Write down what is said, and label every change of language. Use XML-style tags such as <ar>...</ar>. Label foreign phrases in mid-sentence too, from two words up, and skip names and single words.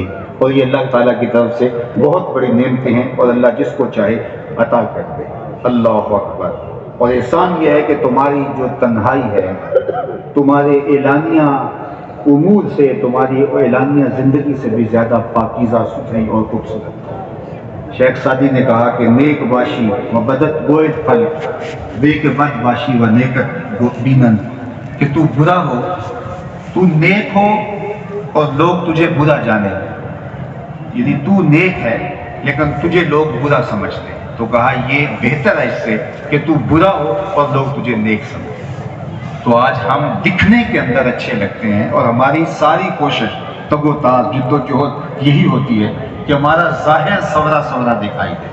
<ur>اور یہ اللہ تعالیٰ کی طرف سے بہت بڑی نعمتیں ہیں اور اللہ جس کو چاہے عطا کر دے۔</ur> <ar>اللہ اکبر!</ar> <ur>اور احسان یہ ہے کہ تمہاری جو تنہائی ہے تمہارے اعلانیہ امور سے، تمہاری اعلانیہ زندگی سے بھی زیادہ پاکیزہ، ستھری اور خوبصورت۔ شیخ سعدی نے کہا کہ</ur> <fa>نیک باشی و بدت گوئد پھل بے کے بد باشی و نیکت بینن،</fa> <ur>کہ تو برا ہو، تو نیک ہو اور لوگ تجھے برا جانے، یعنی تو نیک ہے لیکن تجھے لوگ برا سمجھتے ہیں، تو کہا یہ بہتر ہے اس سے کہ تو برا ہو اور لوگ تجھے نیک سمجھیں۔ تو آج ہم دکھنے کے اندر اچھے لگتے ہیں اور ہماری ساری کوشش، تگ و تاز، جد و جہد یہی ہوتی ہے کہ ہمارا ظاہر سورا سورا دکھائی دے۔</ur>